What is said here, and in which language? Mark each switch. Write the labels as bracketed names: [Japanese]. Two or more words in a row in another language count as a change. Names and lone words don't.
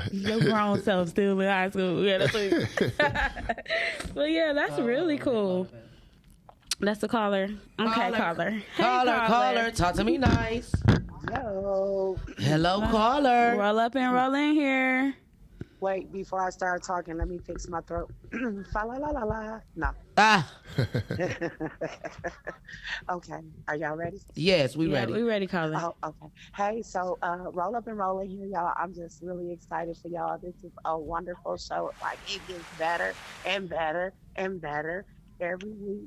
[English] Your grown self still in high school. Yeah, that's what But yeah, that's really cool. That's the caller. Okay, caller. Hey, caller. Talk to me nice. Hello, caller. Roll up and roll in here. Wait, before I start talking, let me fix my throat. Fa la la la la. No. Okay. Are y'all ready? Yes, we ready. We ready, caller. Oh, okay. Hey, so roll up and roll in here, y'all. I'm just really excited for y'all. This is a wonderful show. Like, it gets better and better and better every week.